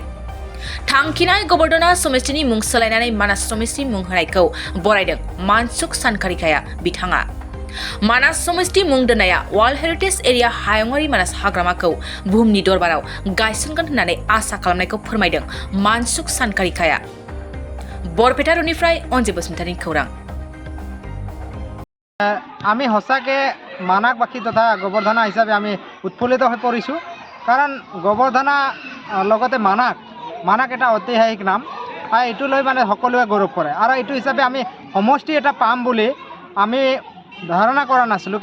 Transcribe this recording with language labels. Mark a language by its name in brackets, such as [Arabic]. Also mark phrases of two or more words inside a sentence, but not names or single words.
[Bodo] थांखिनाय गबर्धना समिस्तिनि मुं सोलायनानै मानास समिस्ति मुं होनायखौ बरायदों मानसुक सानखारिखाया बिथाङा। मानास समिस्ति मुं दोननाया वर्ल्ड हेरिटेज एरिया हायुङारि मानास हाग्रामाखौ बुहुमनि दरबाराव गायसनगोन होननानै आसा खालामनायखौ फोरमायदों मानसुक सानखारिखाया। बरपेटा रडनिफ्राय अनजित बसुमतारीनि खौरां। [Assamese] আমি সঁচাকৈ মানাকবাসী তথা গোবৰ্ধনা হিচাপে আমি উৎফুল্লিত হৈ পৰিছোঁ। কাৰণ গোবৰ্ধনা লগতে মানাক এটা ঐতিহাসিক নাম আৰু এইটো লৈ মানে সকলোৱে গৌৰৱ কৰে আৰু এইটো হিচাপে আমি সমষ্টি এটা পাম বুলি আমি ধাৰণা কৰা নাছিলোঁ।